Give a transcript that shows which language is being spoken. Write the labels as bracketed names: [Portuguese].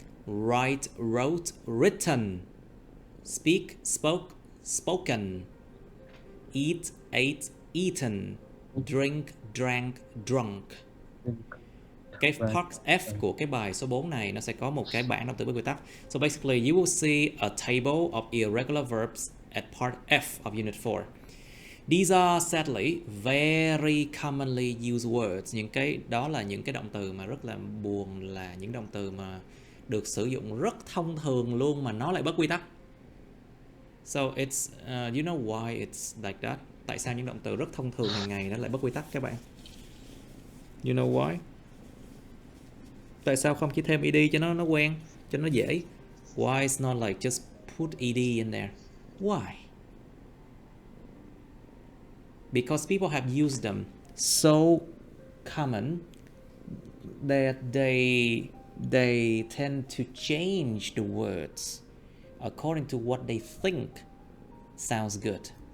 [English] Write, wrote, written. Speak, spoke, spoken. Eat, ate, eaten. Drink, drank, drunk. [Vietnamese] Cái part F của cái bài số 4 này nó sẽ có một cái bảng động từ bất quy tắc. [English] So basically you will see a table of irregular verbs at part F of Unit 4. These are sadly very commonly used words. [Vietnamese] Những cái đó là những cái động từ mà rất là buồn, là những động từ mà được sử dụng rất thông thường luôn mà nó lại bất quy tắc. [English] So it's you know why it's like that? [Vietnamese] Tại sao những động từ rất thông thường hàng ngày nó lại bất quy tắc các bạn? [English] You know why? [Vietnamese] Tại sao không chỉ thêm ed cho nó quen, cho nó dễ? [English] Why it's not like just put ed in there? Why? because people have used them so common that they tend to change the words according to what they think sounds good.